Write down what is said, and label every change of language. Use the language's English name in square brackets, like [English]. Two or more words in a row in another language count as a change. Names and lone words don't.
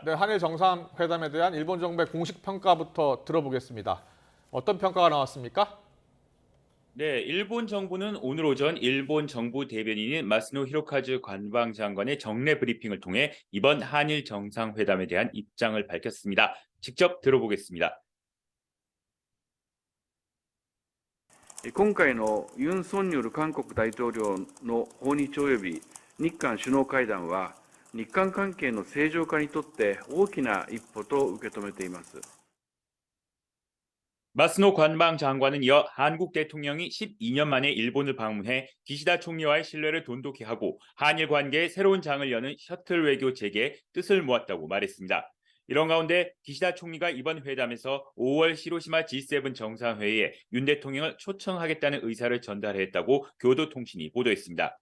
[Korean] 네, 한일 정상회담에 대한 일본 정부의 공식 평가부터 들어보겠습니다. 어떤 평가가 나왔습니까? 네, 일본 정부는 오늘 오전 일본 정부 대변인인 마스노 히로카즈 관방장관의 정례 브리핑을 통해 이번 한일 정상회담에 대한 입장을 밝혔습니다. 직접 들어보겠습니다. [Japanese] 今回のユン・ソンニョル韓国大統領の訪日及び日韓首脳会談は、日韓関係の正常化にとって大きな一歩と受け止めています。 [Korean] 마스노 관방장관은 이어 한국 대통령이 12년 만에 일본을 방문해 기시다 총리와의 신뢰를 돈독히 하고 한일 관계의 새로운 장을 여는 셔틀 외교 재개에 뜻을 모았다고 말했습니다. 이런 가운데 기시다 총리가 이번 회담에서 5월 히로시마 G7 정상회의에 윤 대통령을 초청하겠다는 의사를 전달했다고 교도통신이 보도했습니다.